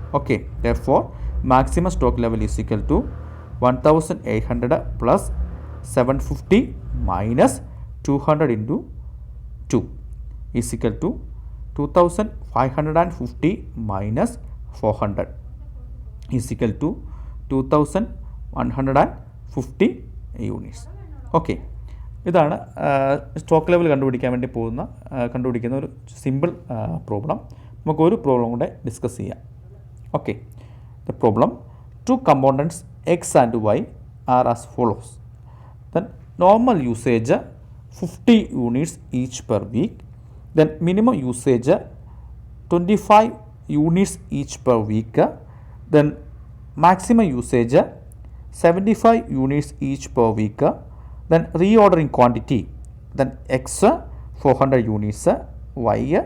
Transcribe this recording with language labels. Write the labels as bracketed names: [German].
[English] Okay, therefore maximum stock level is equal to 1800 plus 750 minus 200 into 2 is equal to 2550 minus 400 is equal to 2150 units. [Malayalam] Okay, ഇതാണ് stock level കണ്ടുപിടിക്കുന്ന ഒരു simple problem. നമുക്കൊരു problem കൂടെ discuss ചെയ്യാം. [English] Okay, the problem, 2 components X and Y are as follows. Then normal usage 50 units each per week, then minimum usage 25 units each per week, then maximum usage 75 units each per week, then reordering quantity, then X 400 units, Y